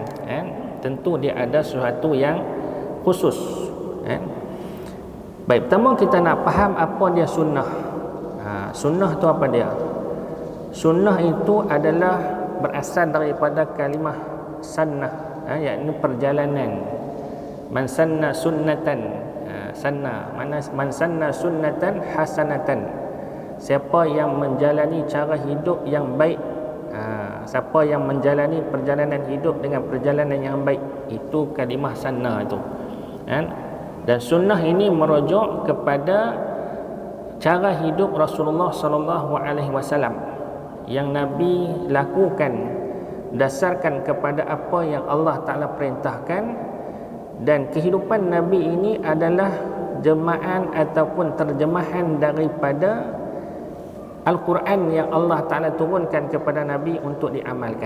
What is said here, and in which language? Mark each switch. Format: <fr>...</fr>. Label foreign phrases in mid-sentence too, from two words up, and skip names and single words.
<ms>Tentu dia ada sesuatu yang khusus. Baik, pertama kita nak faham apa dia sunnah. Sunnah tu apa dia? Sunnah itu adalah berasal daripada kalimah sannah, iaitu perjalanan.</ms> <ar>من سن سنة من سن سنة حسنة.</ar> <ms>Siapa yang menjalani cara hidup yang baik, siapa yang menjalani perjalanan hidup dengan perjalanan yang baik, itu kalimah sunnah itu. Dan sunnah ini merujuk kepada cara hidup Rasulullah</ms> <ar>صلى الله عليه وسلم</ar> <ms>yang Nabi lakukan dasarkan kepada apa yang Allah Taala perintahkan, dan kehidupan Nabi ini adalah jemaah ataupun terjemahan daripada Al-Quran yang Allah Ta'ala turunkan kepada Nabi untuk diamalkan.</ms>